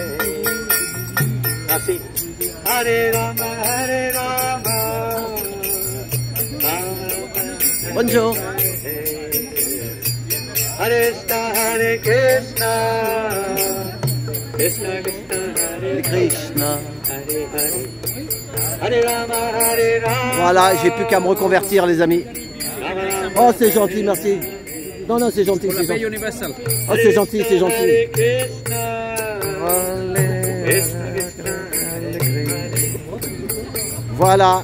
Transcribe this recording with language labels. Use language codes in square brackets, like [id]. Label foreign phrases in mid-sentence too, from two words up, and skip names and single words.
[sa] Asi, Hare Rama, Rama [fr] Bonjour. [sa] Hare Krishna, Krishna Krishna, Hare Krishna. Hare Hare, Hare Rama, [fr] Voilà, j'ai plus qu'à me reconvertir, les amis. Oh, c'est gentil, merci. Non, non, c'est gentil, c'est gentil. Oh, c'est gentil, c'est gentil. [sa] Hare Krishna, [fr] Voilà.